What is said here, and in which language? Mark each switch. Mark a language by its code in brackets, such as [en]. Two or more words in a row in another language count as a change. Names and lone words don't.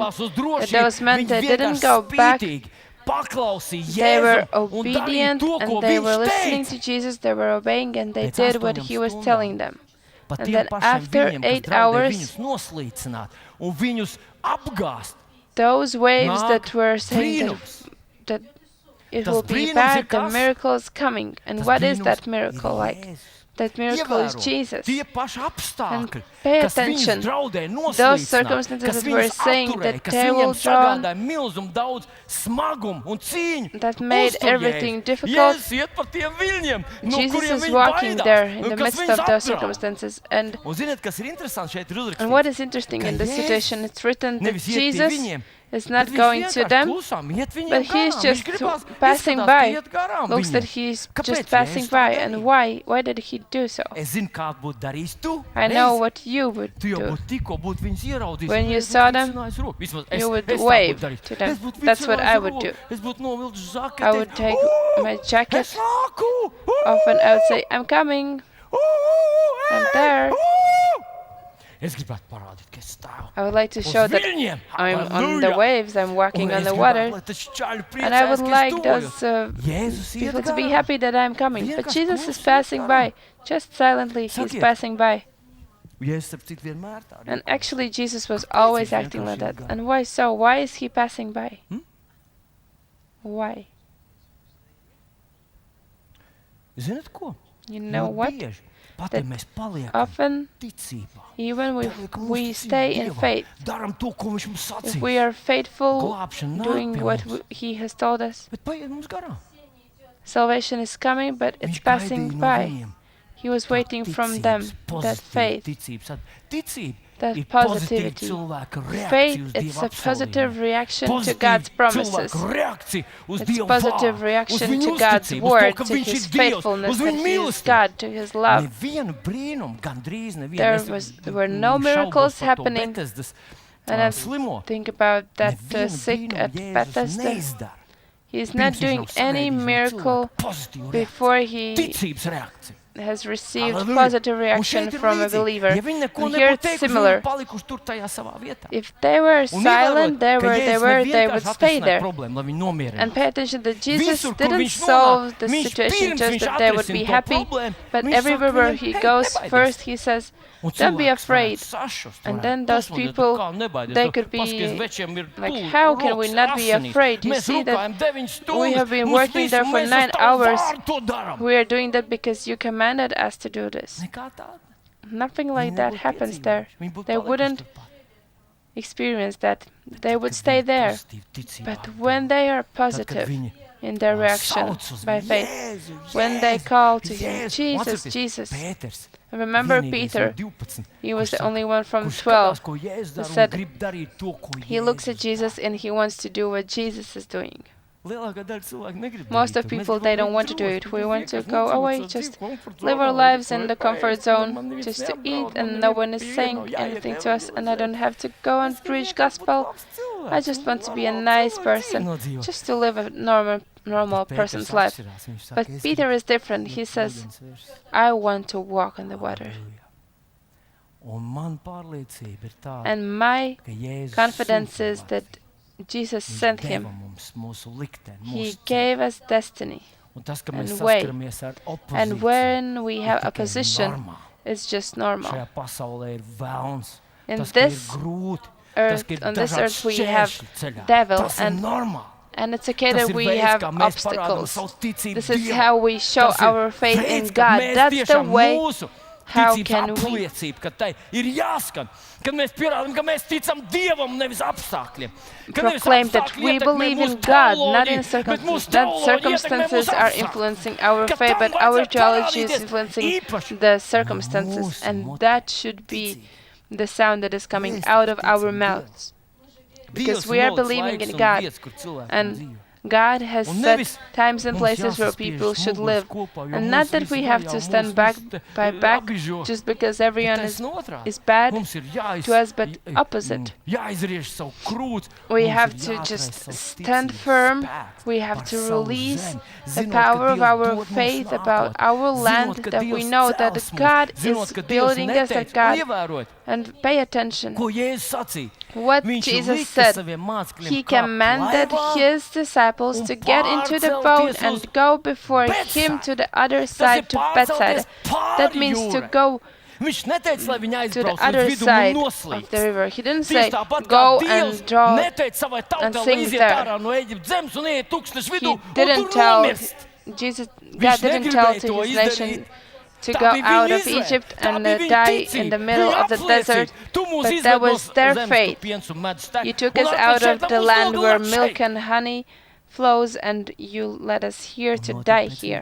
[en] That those men, they didn't go back, they were obedient, and they were listening to Jesus, they were obeying, and they did what he was telling them. And then after 8 hours, those waves that were saying that it will be bad, the miracle is coming. And what is that miracle like? That miracle is [lv] Ievēro [en] Jesus. [lv] tie paši apstākļi, [en] pay [lv] kas viņus [en] attention. [lv] draudēja [en] Those [lv] noslīcināt, [en] circumstances [lv] kas [en] that were [lv] viņus [en] saying [lv] atturēja, [en] that [lv] kas [en] they [lv] viņiem [en] will drown, [lv] sagādāja milzumu daudz smagumu un cīņu. [en] that made [lv] Uztur [en] everything [lv] Jēzu. [en] difficult. [lv] Jēzus iet pa tiem viļņiem, no [en] Jesus [lv] kuriem [en] is [lv] viņi [en] walking [lv] baidās, [en] there in [lv] un [en] the [lv] kas [en] midst [lv] viņus [en] of those [lv] apdraud. [en] circumstances. And [lv] Un ziniet, kas ir interesanti šeit ir [en] And [lv] uzrakstīts? [en] what is interesting [lv] Ka [en] in this [lv] Jēzus [en] situation, it's written that [lv] nevis iet pie [en] Jesus [lv] viņiem, [en] is [lv] bet [en] not [lv] viņš [en] going to [lv] vienkārši [en] them, [lv] klusām iet viņiem [en] but he is [lv] garām. [en] just [lv] Viņš gribās [en] passing [lv] izskatās, [en] by. [lv] ka iet garām [en] Looks that [lv] viņiem. [en] he's [lv] Kāpēc [en] just passing [lv] Jēzus tā [en] by. [lv] darīja? [en] And why? Why did he do so? [lv] Es zinu, kā būtu darījis tu. [en] I know [lv] Reiz. [en] what you would [lv] Tu jau [en] do. [lv] būtu tikko būtu viņus ieraudzījis. [en] When [lv] un [en] you [lv] es [en] saw [lv] būtu [en] them, [lv] vicinājis roku. Vismaz es, [en] you would [lv] es tā [en] wave [lv] būtu darījis. [en] to them. [lv] Es būtu [en] That's what [lv] vicinājis [en] I would [lv] roku. [en] do. [lv] Es būtu novilcis žaketi. [en] I would take my jacket. [lv] Es nāku! [en] Often I would say, I'm coming. I'm there. [lv] Es gribētu parādīt, ka es stāvu. [en] I would like to [lv] Uz [en] show that [lv] viļņiem. [en] I'm on the [lv] Halleluja! [en] waves, I'm walking [lv] Un [en] on [lv] es [en] the [lv] gribētu, [en] water. [lv] lai tas čaļi [en] And I would [lv] priecājas, ka [en] like [lv] es [en] those [lv] tuvojos. Jēzus iet [en] people to be [lv] garām. [en] happy that I'm coming. But [lv] Vienkārši [en] Jesus is [lv] klusi [en] passing [lv] iet [en] by. Just silently, he's [lv] Sakiet. [en] passing by. [lv] Jēzus ap citu vienmēr tā [en] And [lv] rīkojas. [en] actually, Jesus was always [lv] viņš [en] acting like [lv] vienkārši [en] that. [lv] iet [en] And why so? Why is he passing by? Hmm? Why? [lv] Zinat ko? [en] You know [lv] Ļoti [en] what? [lv] bieži, pat [en] That [lv] ja mēs paliekam [en] Often, [lv] ticībā, [en] even if [lv] paliekam [en] we [lv] uzticīgi [en] stay in [lv] Dievam, [en] faith, [lv] daram to, ko viņš mums [en] if [lv] sacīja. [en] we are faithful [lv] Glābšana nāk [en] doing [lv] pie [en] what [lv] mums. [en] he has told us, [lv] Bet paiet mums garām. [en] salvation is coming, but it's [lv] Viņš [en] passing [lv] gaidīja no [en] by. [lv] viņiem. [en] He was [lv] Tā [en] waiting from them, [lv] ticības, [en] that [lv] pozitīva [en] faith. [lv] ticības. Ticība [en] That [lv] ir [en] positivity. [lv] pozitīva cilvēka reakcija [en] Faith, [lv] uz [en] it's [lv] Dieva [en] a positive [lv] apsolījumiem. [en] reaction to [lv] Pozitīva [en] God's promises. [lv] cilvēka reakcija uz [en] It's [lv] Dieva [en] positive [lv] vārdu, uz [en] reaction [lv] viņu [en] to God's [lv] uzticību, uz [en] word, [lv] to, ka [en] to [lv] viņš [en] his [lv] ir Dievs, [en] faithfulness, [lv] uz [en] that [lv] viņu [en] he is [lv] mīlestību. [en] God, to his love. [lv] Nevienu brīnumu, gandrīz nevienu. [en] There were no miracles happening. And I [lv] Slimo. [en] think about that [lv] Nevienu [en] sick [lv] brīnumu [en] at [lv] Jēzus [en] Bethesda. [lv] neizdara. [en] He's not [lv] Pirms viņš [en] doing [lv] nav [en] any [lv] sagaidījis no [en] miracle [lv] cilvēka pozitīvu reakciju. [en] before he [lv] Ticības reakcija. [en] has received [lv] Halleluja. [en] positive [lv] Un [en] reaction [lv] šeit ir [en] from a [lv] līdzīgi. [en] believer. [lv] Ja viņi neko [en] And here [lv] nebūtu [en] it's [lv] teikuši, [en] similar. [lv] viņi palikuši tur tajā savā vietā. [en] If they were [lv] Un [en] silent, [lv] ievērot, [en] there [lv] ka [en] where they [lv] Jēzus [en] were, they [lv] nevienkārši [en] would stay [lv] atrisināja [en] there. [lv] problēmu, lai viņi nomierinātu. [en] And pay attention that Jesus [lv] Visur, kur [en] didn't [lv] viņš [en] solve [lv] nonāk, [en] the [lv] viņš [en] situation [lv] pirms [en] just [lv] viņš [en] that they would [lv] atrisina [en] be [lv] to [en] happy, [lv] problēmu, [en] but [lv] viņš [en] everywhere [lv] saka [en] he [lv] viņiem, [en] goes, [lv] "Nebaidies." [en] first he says, [lv] Un [en] don't be [lv] cilvēks [en] afraid. [lv] varētu sašust, [en] And [lv] varētu [en] then those [lv] pasmodēt, [en] people, [lv] kā nebaidies, [en] they [lv] tu [en] could be [lv] paskaties, večiem ir [en] like, [lv] pūles, [en] how can we [lv] rokas [en] not be [lv] asinīs. [en] afraid? You [lv] Mēs [en] see that [lv] rukājam 9 stundas, [en] we have been [lv] mums [en] working [lv] visu, [en] there for [lv] mēs [en] 9 [lv] uz tavu [en] hours. [lv] vārdu to darām. [en] We are doing that because you commanded us to do this. [lv] Nekā tāda. [en] Nothing like [lv] Viņi [en] that [lv] nebūtu [en] happens there. [lv] piedzīvojuši. Viņi būtu [en] They [lv] palikuši [en] wouldn't [lv] turpat. [en] experience that. They would [lv] Kad [en] stay [lv] viņi [en] there. [lv] pozitīvi ticībā [en] But [lv] ar [en] when [lv] Dievu, [en] they are [lv] tad, kad [en] positive [lv] viņi [en] in their reaction [lv] sauc uz [en] by [lv] viņu, [en] faith, [lv] Jēzu, [en] when they [lv] Jēzu, [en] call to him, [lv] Jēzu. [en] Jesus, [lv] Atcerieties, [en] Jesus. [lv] Pēters, [en] Remember [lv] vienīgais [en] Peter, [lv] no 12, [en] he was [lv] kurš [en] the [lv] saka, [en] only one from [lv] kurš [en] 12 [lv] skatās, ko Jēzus [en] who [lv] dara un [en] said [lv] grib darīt to, ko [en] he looks at [lv] Jēzus [en] Jesus [lv] dara. [en] and he wants to do what Jesus is doing. [lv] Lielākā daļa cilvēku negrib [en] Most [lv] darīt [en] of [lv] to. Mēs [en] people, [lv] gribam [en] they don't [lv] būt [en] want to do [lv] drosmi, [en] it. We [lv] mēs [en] want to [lv] vienkārši [en] go [lv] nodzīvot [en] away, [lv] savu [en] just [lv] dzīvi komforta [en] live our [lv] zonā, [en] lives [lv] lai [en] in the [lv] paēst, [en] comfort [lv] man [en] zone, [lv] neviens [en] just to [lv] neapdraud, [en] eat, [lv] man [en] and no [lv] neviens [en] one is [lv] pie [en] saying [lv] nav jāiet [en] anything to us, and I [lv] evangelizēt. [en] don't have to go and [lv] Es [en] preach [lv] vienkārši būt [en] gospel. [lv] labs cilvēks, [en] I just want to be a [lv] normāls [en] nice [lv] cilvēks, [en] person, [lv] dzīvi nodzīvot. [en] just to live a normal [lv] Bet Pēters [en] person's life. [lv] atšķirās, viņš saka, [en] But [lv] es [en] Peter [lv] gribu [en] is different. He [lv] iet [en] says, [lv] ūdens virs. [en] I want to walk on the water. [lv] Halleluja. Un man pārliecība ir tāda, [en] And my [lv] ka Jēzus [en] confidence [lv] sūta [en] is [lv] cilvēku. [en] that Jesus [lv] Viņš [en] sent [lv] deva [en] him. [lv] mums mūsu likteni, [en] He [lv] mūsu [en] gave us destiny. [lv] Un tas, ka mēs [en] and way. [lv] saskaramies ar [en] And [lv] opozīciju, [en] when we [lv] ir [en] have [lv] tikai [en] opposition, [lv] normāli. [en] it's just normal. [lv] Šajā pasaulē ir velns. [en] In [lv] Tas, ka ir [en] this [lv] grūti. Tas, [en] earth, [lv] ka ir [en] on this [lv] dažādi [en] earth, we have [lv] šķēršļi ceļā. [en] devil, [lv] Tas ir [en] and [lv] normāli. [en] And it's okay [lv] Tas [en] that [lv] ir [en] we [lv] veids, [en] have [lv] kā mēs parādām [en] obstacles. [lv] savu ticību [en] This is [lv] Dievam. [en] how we show [lv] Tas ir [en] our faith in [lv] veids, kā [en] God. [lv] mēs [en] That's the [lv] tiešām [en] way [lv] mūsu [en] how [lv] ticības [en] can we- [lv] apliecība, ka tai ir jāskan. Kad mēs pierādām, ka mēs ticam Dievam, nevis apstākļiem. Ka nevis [en] proclaim that [lv] apstākļi [en] we [lv] ietekmē [en] believe [lv] mūsu [en] in God, not [lv] teoloģiju, [en] in [lv] bet [en] circumstances. [lv] mūsu [en] That [lv] teoloģija ietekmē [en] circumstances [lv] mūsu [en] are [lv] apstākļi. [en] influencing our [lv] Ka [en] faith, [lv] tam [en] but our [lv] vajadzētu [en] theology is [lv] parādīties [en] influencing [lv] īpaši [en] the circumstances. [lv] mūsu [en] And that should be [lv] ticība. [en] the sound that is coming [lv] Mēs [en] out of [lv] ticam [en] our [lv] Dievam. [en] mouths. Because [lv] Dievs [en] we are [lv] noliks [en] believing [lv] laiks [en] in [lv] un [en] God. [lv] vietas, kur cilvēki [en] And [lv] dzīvo. [en] God has [lv] Un [en] set [lv] nevis [en] times and [lv] mums [en] places where [lv] jāsaspiež [en] people should [lv] muguras [en] live. [lv] kopā, jo [en] And [lv] mūs [en] not that [lv] visi [en] we have [lv] vajā, [en] to [lv] mūs [en] stand [lv] visi [en] back [lv] te [en] by back [lv] apbižo. [en] just because [lv] Bet [en] everyone is [lv] taisn otrādi. [en] bad [lv] Mums ir [en] to us, but opposite. [lv] jāizriež savu krūti. [en] We [lv] Mums [en] have [lv] ir [en] to [lv] jāatraisa [en] just [lv] savs [en] stand [lv] ticības [en] firm. [lv] spēks [en] We have [lv] par [en] to [lv] savu [en] release [lv] zemi, [en] the [lv] zinot, ka [en] power of [lv] Dievs [en] our [lv] dod mums [en] faith about [lv] nākotni, [en] our land, [lv] zinot, ka [en] that we [lv] Dievs [en] know that [lv] cels mūs, [en] God [lv] zinot, [en] is [lv] ka Dievs [en] building us, that [lv] neteica. [en] God, [lv] Un ievērot, [en] and pay attention. [lv] ko Jēzus sacīja. [en] What [lv] Viņš [en] Jesus [lv] lika [en] said, [lv] saviem mācekļiem [en] he [lv] kāpt [en] commanded [lv] laivā [en] his disciples [lv] un [en] to get into the [lv] pārcelties [en] boat [lv] uz [en] and go before him [lv] Bethsaida. [en] to the other [lv] Tas ir [en] side, to Bethsaida. [lv] pārcelties pāri [en] That means to [lv] jūrai. [en] go [lv] Viņš neteica, lai viņi [en] to the [lv] aizbrauc [en] other [lv] līdz vidum [en] side [lv] un [en] of the [lv] noslīd. [en] river. He didn't [lv] Tieši [en] say, [lv] tāpat kā [en] go [lv] Dievs [en] and draw. [lv] neteica savai [en] and [lv] tautai, lai [en] sing [lv] iziet [en] there. [lv] ārā no Eģiptes zemes un ieiet tūkstošu vidū [en] He [lv] un [en] didn't [lv] tur [en] tell [lv] nomirst. [en] Jesus, God [lv] Viņš [en] didn't tell [lv] negribēja [en] to [lv] to [en] his [lv] izdarīt. [en] nation to go out of Egypt and die in the middle of the desert, but that was their faith. You took us out of the land where milk and honey flows, and you led us here to die here.